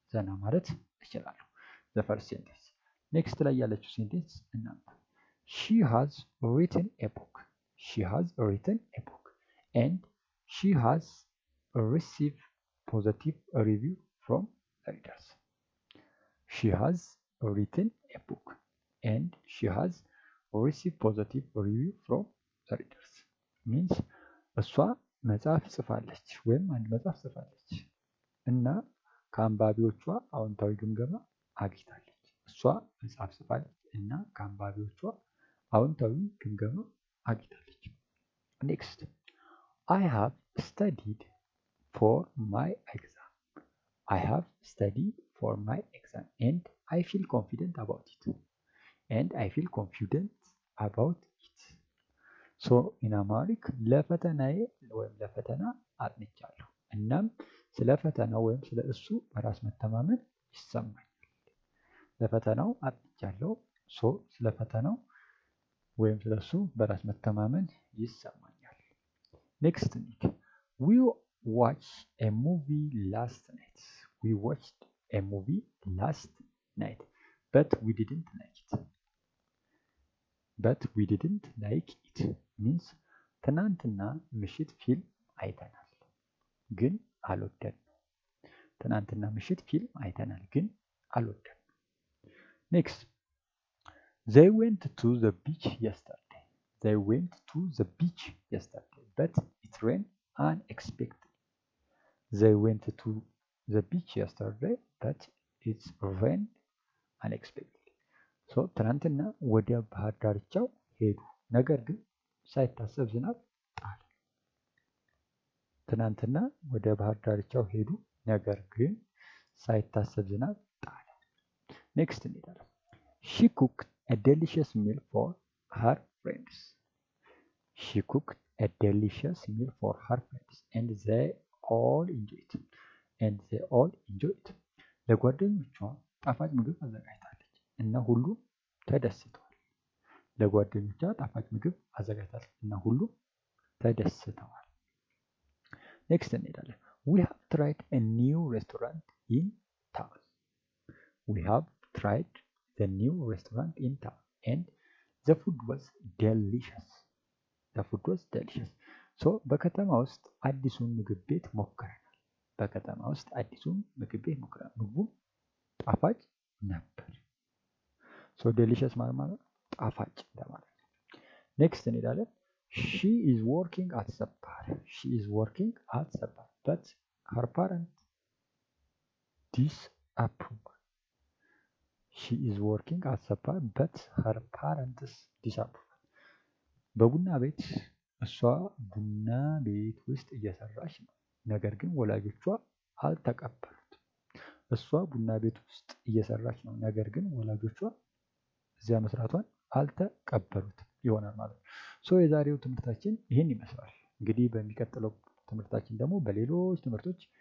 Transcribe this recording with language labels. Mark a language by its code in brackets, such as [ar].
[am] ዘና ማለት እችላለሁ። [en] The first sentence. Next [am] ላይ ያለችው ሴንቴንስ እናንተ [en] she has written a book. She has written a book and she has received positive review from readers. She has written a book and she has received positive review from readers. [am] Means እሷ መጽሐፍ ጽፋለች ወይም አንድ መጽሐፍ ጽፋለች እና ከአንባቢዎቿ አዎንታዊ ግምገማ አግኝታለች። እሷ መጽሐፍ ጽፋለች እና ከአንባቢዎቿ አዎንታዊ ግምገማ አግኝታለች። ኔክስት [en] I have studied for my exam. I have studied for my exam and I feel confident about it. And I feel confident about it. So in Amharic [am] ለፈተናዬ ወይም ለፈተና አጥንቻለሁ እናም ስለ ፈተናው ወይም ስለ እሱ በራስ መተማመን ይሰማኛል። ለፈተናው አጥንቻለሁ ሶ ስለ ፈተናው ወይም ስለ እሱ በራስ መተማመን ይሰማኛል። ኔክስት ኒድ [en] we watched a movie last night. We watched a movie last night but we didn't like it. But we didn't like it means [am] ትናንትና ምሽት ፊልም አይተናል ግን አልወደድንም። [en] ትናንትና ምሽት ፊልም አይተናል ግን አልወደድንም። Next, they went to the beach yesterday. They went to the beach yesterday, but it rained unexpectedly. They went to the beach yesterday, but it rained unexpectedly. [am] So ትናንትና ወደ ባህር ዳርቻው ሄዱ፣ ነገር ግን ሳይታሰብ ዝናብ ጣለ። ትናንትና ወደ ባህር ዳርቻው ሄዱ፣ ነገር ግን ሳይታሰብ ዝናብ ጣለ። ኔክስት እንሄዳለን። [en] She cooked a delicious meal for her friends. She cooked a delicious meal for her friends and they all enjoyed it. And they all enjoyed it. [am] ለጓደኞቿ ጣፋጭ ምግብ አዘጋጅታለች እና ሁሉም ተደስተዋል። ለጓደኞቿ ጣፋጭ ምግብ አዘጋጅታለች እና ሁሉም ተደስተዋል። ኔክስት እንሄዳለን። [en] We have tried a new restaurant in town. We have tried the new restaurant in town and the food was delicious. The food was delicious. [am] So በከተማ ውስጥ አዲሱን ምግብ ቤት ሞክረናል። በከተማ ውስጥ አዲሱን ምግብ ቤት ሞክረናል። ምግቡም ጣፋጭ ነበር። [en] So delicious [am] ማለት ጣፋጭ እንደማለት ነው። ኔክስት እንሄዳለን። [en] She is working at the bar. She is working at the bar. but her parents disapprove. She is working as a bar but her parents disapprove. [am] በቡና ቤት እሷ ቡና ቤት ውስጥ እየሰራች ነው፣ ነገር ግን ወላጆቿ አልተቀበሉትም። እሷ ቡና ቤት ውስጥ እየሰራች ነው፣ ነገር ግን ወላጆቿ እዚያ መስራቷን አልተቀበሉትም ይሆናል ማለት ነው። ሶ የዛሬው ትምህርታችን ይህን ይመስላል። እንግዲህ በሚቀጥለው ትምህርታችን ደግሞ በሌሎች ትምህርቶች